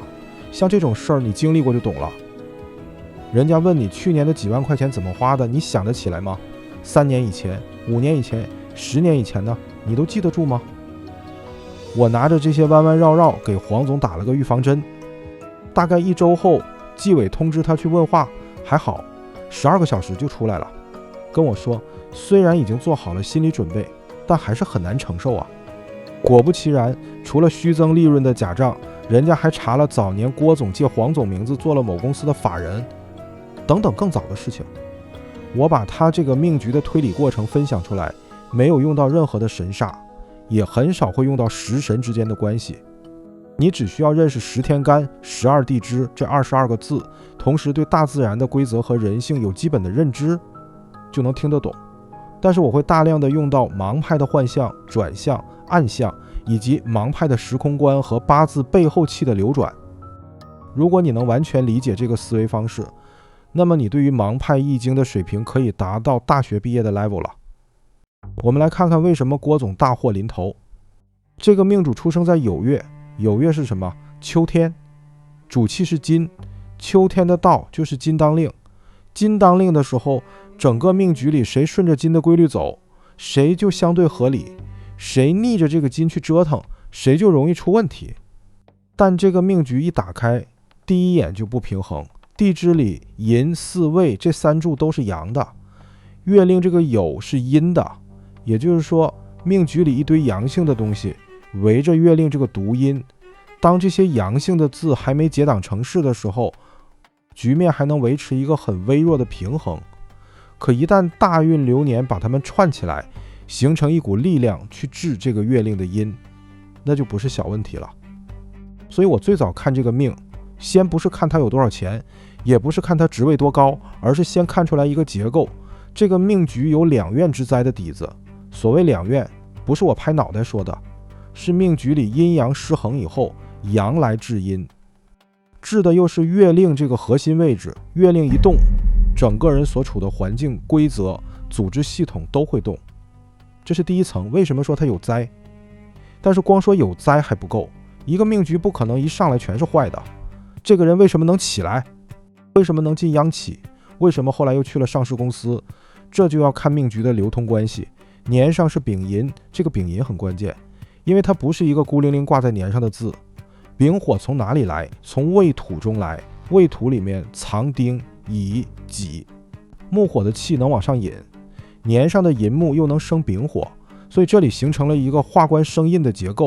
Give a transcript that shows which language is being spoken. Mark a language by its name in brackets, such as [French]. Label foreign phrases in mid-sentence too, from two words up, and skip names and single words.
[Chinese] 像這種事兒你經歷過就懂了。人家問你去年的幾萬塊錢怎麼花的，你想得起來嗎？3年以前、5年以前、10年以前呢？你都記得住嗎？我拿着這些彎彎繞繞給黃總打了個預防針。大概1周後，紀委通知他去問話，還好，12個小時就出來了，跟我說雖然已經做好了心理準備，但還是很难承受啊。果不其然，除了虛增利潤的假賬，人家還查了早年郭總借黃總名字做了某公司的法人，等等更早的事情。我把他这個命局的推理過程分享出来，沒有用到任何的神煞，也很少會用到食神之間的關係。你只需要認識10天干、12地支這22個字，同時對大自然的規則和人性有基本的認知，就能聽得懂。但是我會大量的用到盲派的幻象、轉向、暗象，以及盲派的時空觀和八字背後氣的流轉。如果你能完全理解這個思維方式，那麼你對於盲派易經的水平可以達到大學畢業的 level 了。我們來看看為什麼郭總大禍臨頭。這個命主出生在酉月，酉月是什麼？秋天，主氣是金，秋天的道就是金當令。金當令的時候，整個命局裡誰順着金的規律走，誰就相對合理，誰逆着這個金去折騰，誰就容易出問題。但這個命局一打開，第一眼就不平衡。地支裡寅巳未這3柱都是陽的，月令這個酉是陰的，也就是說命局裡一堆陽性的東西圍着月令這個獨陰。當這些陽性的字還沒結黨成勢的時候，局面還能維持一個很微弱的平衡。可一旦大運流年把它們串起來，形成一股力量去治這個月令的陰，那就不是小問題了。所以我最早看這個命，先不是看他有多少錢，也不是看他職位多高，而是先看出來一個結構。這個命局有2院之災的底子。所謂2院，不是我拍腦袋說的，是命局裡陰陽失衡以後，陽來治陰，治的又是月令這個核心位置。月令一動，整個人所處的環境、規則、組織系統都會動。這是第一層。為什麼說它有災？但是光說有災還不夠，一個命局不可能一上來全是壞的。這個人為什麼能起來？為什麼能進央企？為什麼後來又去了上市公司？這就要看命局的流通關係。年上是丙寅，這個丙寅很關鍵，因為它不是一個孤零零掛在年上的字。丙火從哪裡來？從未土中來，未土裡面藏丁、乙、己，木火的氣能往上引，年上的寅木又能生丙火，所以這裡形成了一個化官生印的結構。